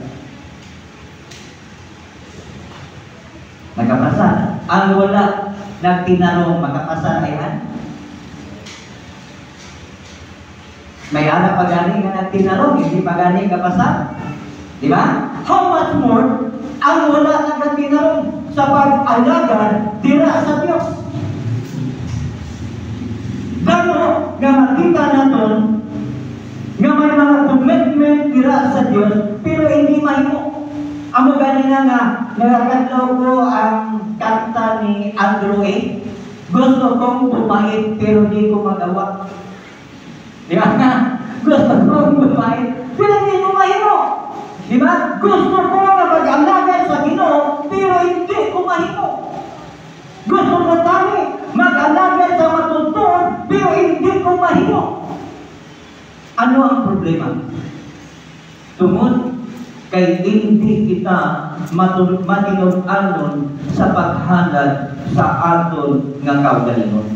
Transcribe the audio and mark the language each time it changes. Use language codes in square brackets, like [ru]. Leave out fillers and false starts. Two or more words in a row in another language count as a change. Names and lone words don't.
[hil] Nakapasa. Ang wala nagtinarong makapasa ayan? May anak pagani nga nagtinarong, hindi pagani kapasa. [tl] Di ba? [en] How much more [hil] ang wala nagtinarong sa pag-alagad dira sa Dios? Gano nga makita naton nga may mga commitment dira sa Dios pero hindi mahimo. Amo ganina nga nagakadlaw ko ang kanta ni Andrew A. [tl] Gusto kong bumait pero di ko magawa. Di ba? Gusto kong bumait pero di ko mahimo. Di ba? [hil] Gusto ko na mag-alagad sa Ginoo pero hindi ko mahimo. Gusto ko tani mag-alagad sa matutuon pero hindi ko mahimo. Ano ang problema? Tungod kay hindi kita matinud-anon sa paghalad sa aton nga kaugalingon.